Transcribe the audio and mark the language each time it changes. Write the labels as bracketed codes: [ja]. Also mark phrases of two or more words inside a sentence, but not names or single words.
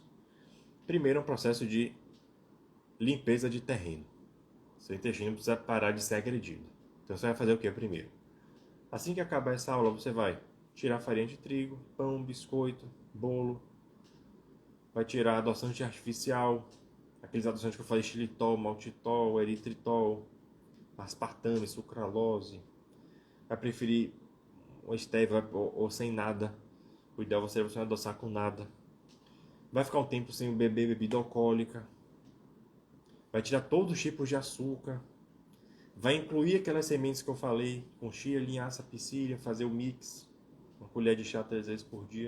[pt] Primeiro é um processo de limpeza de terreno. Seu intestino precisa parar de ser agredido. Então você vai fazer o que primeiro? Assim que acabar essa aula, você vai tirar farinha de trigo, pão, biscoito, bolo. Vai tirar adoçante artificial, aqueles adoçantes que eu falei, xilitol, maltitol, eritritol, aspartame, sucralose. Vai preferir o stevia ou sem nada. O ideal é você não adoçar com nada. Vai ficar um tempo sem beber bebida alcoólica. Vai tirar todos os tipos de açúcar. Vai incluir aquelas sementes que eu falei, com chia, linhaça, psyllia, fazer o mix, uma colher de chá 3 vezes por dia.